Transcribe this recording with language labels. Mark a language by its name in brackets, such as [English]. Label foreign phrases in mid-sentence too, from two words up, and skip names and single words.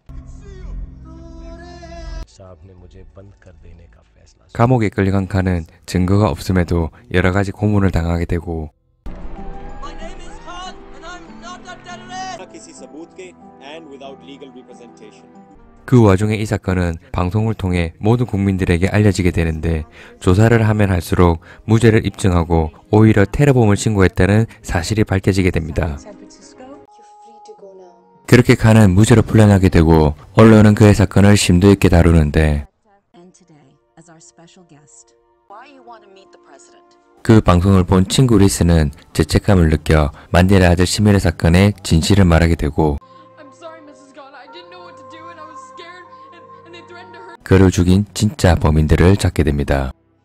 [Hindi] साहब ने मुझे बंद कर देने का फैसला [Korean] 감옥에 끌려간 칸은 증거가 없음에도 여러 가지 고문을 당하게 되고 [Hindi] किसी सबूत के [English] and without legal representation. [Korean] 그 와중에 이 사건은 방송을 통해 모든 국민들에게 알려지게 되는데 조사를 하면 할수록 무죄를 입증하고 오히려 테러범을 신고했다는 사실이 밝혀지게 됩니다. 그렇게 칸은 무죄로 풀려나게 되고 언론은 그의 사건을 심도 있게 다루는데 그 방송을 본 친구 리스는 죄책감을 느껴 만델라 아들 시메르 사건의 진실을 말하게 되고 그를 죽인 진짜 범인들을 찾게 됩니다.